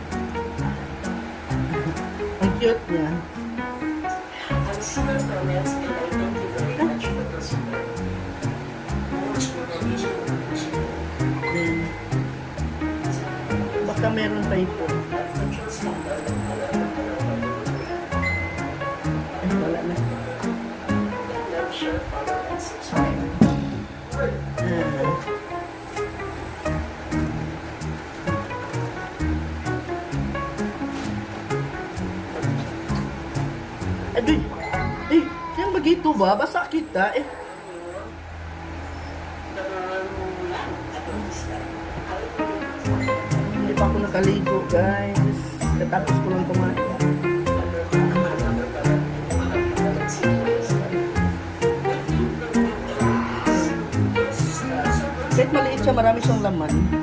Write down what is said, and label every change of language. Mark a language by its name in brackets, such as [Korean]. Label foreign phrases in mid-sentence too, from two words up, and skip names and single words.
[Filipino] Ang cute niya. Baka meron pa ito. Ay, wala na. [Malay] Aduh, yang begitu ba? [Filipino] Basa kita Hindi pa ako nakaligo, guys. Katapos ko lang kumain. Kahit maliit siya, marami siyang laman.